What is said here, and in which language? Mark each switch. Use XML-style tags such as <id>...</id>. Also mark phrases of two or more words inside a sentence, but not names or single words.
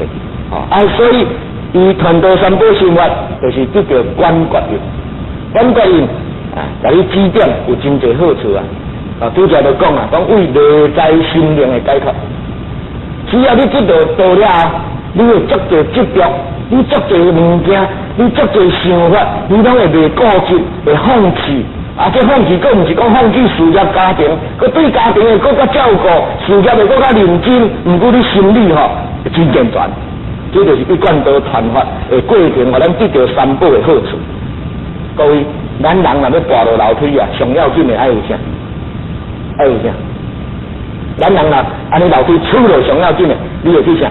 <nan>所以伊传道三宝心法，就是得到观觉印。观觉印甲你指点有真侪好处啊！拄则就讲啊，讲为内在心灵的解脱。只要你知道道了，你会足侪执着。你足侪物件，你足侪想法，你拢会袂固执，会放弃。这放弃，佫毋是讲放弃事业家庭，佫对家庭会佫较照顾，事业会佫较认真。毋过你心理会真健全，这就是一贯道传法的过程，互咱得到三宝的好处。各位，咱人若要跋落楼梯啊，上要紧的爱有啥？爱有啥？咱人若安尼楼梯出落上要紧的，你会去啥？</nan>